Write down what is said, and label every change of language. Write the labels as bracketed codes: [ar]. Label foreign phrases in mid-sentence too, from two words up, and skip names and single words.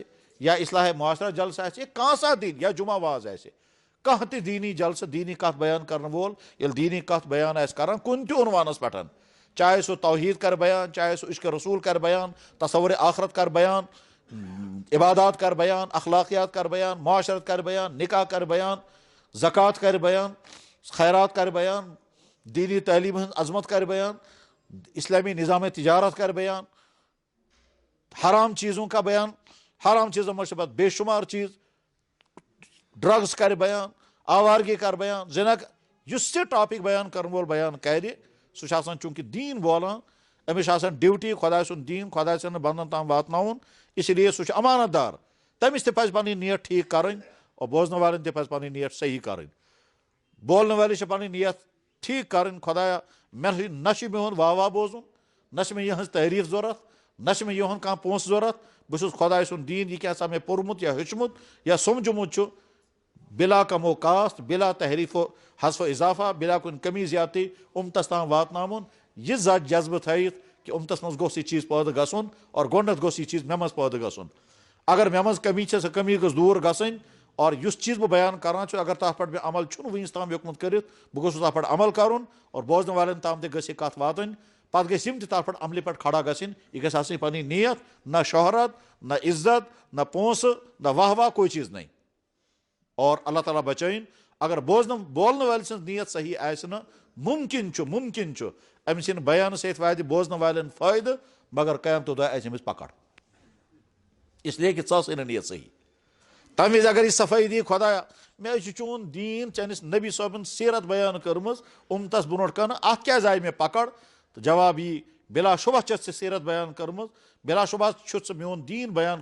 [ks] آسہِ یا اصلاح معاشرہ جلسہ آسہِ کانٛہہ سا دین یا جمعہ واز آسہِ کانٛہہ تہِ دیٖنی جلسہٕ دیٖنی کتھ بیان کرن وول ییٚلہِ دیٖنی کتھ بیان آسہِ کران کُنہِ تہِ عنوانس پٮ۪ٹھ چاہے سُہ توحید کر بیان چاہے سُہ عشق رسول کر بیان تصور آخرت کر بیان عبادات کر بیان اخلاقیات کر بیان معاشرت کر بیان نکاح کر بیان زکوٰۃ کر بیان خیرات کر بیان دینی تعلیم ہٕنٛز عظمت کر بیان اسلامی نظام تجارت کر بیان [ur] حرام چیزوں کا بیان حرام چیزوں میں سے بے شمار چیز [ks] ڈرگس کر بیان آوارگی کر بیان زنا یُس تہِ ٹاپک بیان کرن وول بیان کرِ سُہ چھُ آسان چوٗنٛکہِ دیٖن بولان أمِس چھِ آسان ڈیوٹی خۄداے سُنٛد دیٖن خۄداے سٕنٛدٮ۪ن بنٛدن تام واتناوُن [ur] اسی لیے [ks] سُہ چھُ امانت دار تٔمِس تہِ پزِ پنٕنۍ نیت ٹھیٖک کرٕنۍ اور بوزن والٮ۪ن تہِ پزِ پنٕنۍ نیت صحیح کرٕنۍ بولن وٲلِس چھِ پنٕنۍ نیت ٹھیٖک کرٕنۍ خۄدایا مےٚ نہ چھُ میون واہ واہ بوزُن نہ چھِ مےٚ یِہٕنٛز تعریٖف ضوٚرتھ نہ چھِ مےٚ یِہُنٛد کانٛہہ پونٛسہٕ ضوٚرتھ بہٕ چھُس خۄداے سُنٛد دیٖن یہِ کیٛاہ سا مےٚ پوٚرمُت یا ہیوٚچھمُت یا سمجھمُت چھُ بلا کم و کاست بلا تحریف و حذف و اضافہ بلا کُنہِ کمی زیادتی اُمتس تام واتناوُن یہِ جذبہٕ تھٲیِتھ کہِ اُمتس منٛز گوٚژھ یہِ چیٖز پٲدٕ گژھُن اور گۄڈنٮ۪تھ گوٚژھ یہِ چیٖز مےٚ منٛز پٲدٕ گژھُن اگر مےٚ منٛز کمی چھےٚ سۄ کمی گٔژھ دوٗر گژھٕنۍ اور یُس چیٖز بہٕ بیان کران چھُس اگر تتھ پٮ۪ٹھ مےٚ عمل چھُنہٕ وٕنیُس تام ہیوٚکمُت کٔرِتھ بہٕ گوٚژھُس تتھ پٮ۪ٹھ عمل کرُن اور بوزن والٮ۪ن تام تہِ گٔژھ یہِ کتھ واتٕنۍ پتہٕ گژھِ یِم تہِ تتھ پٮ۪ٹھ عملہِ پٮ۪ٹھ کھڑا گژھٕنۍ یہِ گژھِ آسٕنۍ پنٕنۍ نیت نہ شہرت نہ عزت نہ پونٛسہٕ نہ واہ واہ [ur] کوئی چیٖز نہیں [ks] اور اللہ تعالیٰ بچٲیِن اگر بولن وٲلۍ سٕنٛز نیت صحیح آسہِ نہٕ مُمکِن چھُ أمۍ سٕنٛدِ بیانہٕ سۭتۍ واتہِ بوزن والٮ۪ن فٲیدٕ مگر قیامتُک دۄہ آسہِ أمِس پکڑ اسلیے کہِ ژٕ ٲسٕے نہٕ نیت صحیح تمہِ وِزِ اگر یہِ صفٲیی دی خۄدایا مےٚ حظ چھُ چون دیٖن چٲنِس نبی صٲبن سیٖرت بیان کٔرمٕژ اُمتس برونٛٹھ کنہٕ اتھ کیٛازِ آیہِ مےٚ پکڑ تہٕ جواب یی بلا شُبہ چھَتھ ژےٚ سیٖرت بیان کٔرمٕژ بلا شُبہ چھُتھ ژٕ میون دیٖن بیان